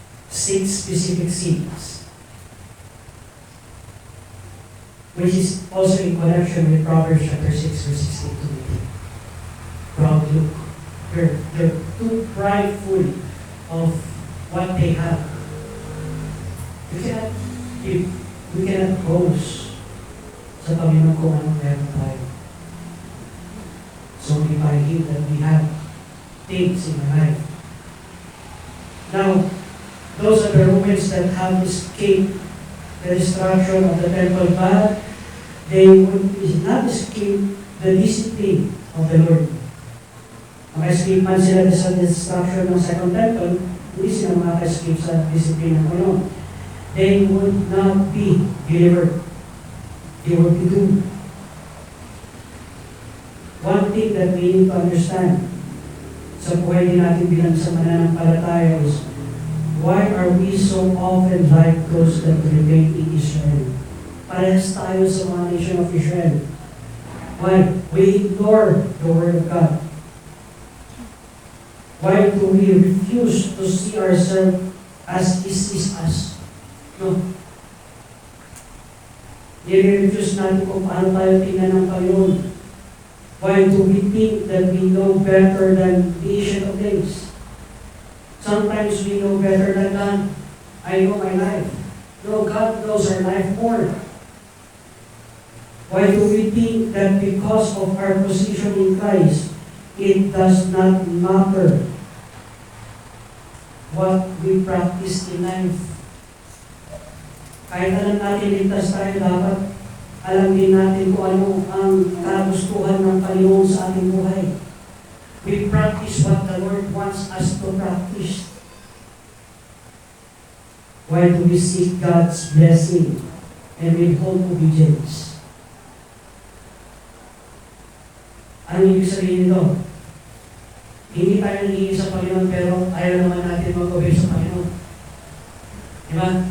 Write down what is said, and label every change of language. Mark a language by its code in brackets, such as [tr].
[en] 6 specific sins, which is also in connection with Proverbs chapter 6, verse 16 to 18. Proud look. They're too prideful of what they have. We cannot boast [tl] sa Panginoon kung anong meron tayo. [en] So we by Him that we have things in our life. Now, those are the Romans that have escaped the destruction of the temple, but they would not escape the discipline of the Lord. [tl] Maka-escape man sila sa destruction ng [en] second temple, [tl] hindi sila maka-escape sa discipline ng Panginoon. [en] They would not be delivered. They would be doomed. One thing that we need to understand [tl] sa buhay din natin bilang sa mananampalataya [en] is, why are we so often like those that remain in Israel? [tl] Parehas tayo sa mga [en] nation of Israel. Why? We ignore the Word of God. Why do we refuse to see ourselves as is us? No. [tl] I-refuse natin kung paano tayo tingnan ng Panginoon. [en] Why do we think that we know better than the Ancient of Days? Sometimes we know better than God. I know my life. No, God knows our life more. Why do we think that because of our position in Christ, it does not matter what we practice in life? [tl] Kahit alam natin ligtas tayo, dapat alam din natin kung ano ang kagustuhan ng Panginoon sa ating buhay. [en] We practice what the Lord wants us to practice. Why do we seek God's blessing and withhold obedience? [tl] Ano ibig sabihin nito? Hindi tayo nanghihingi sa Panginoon pero ayaw naman natin mag-obey sa Panginoon. Diba?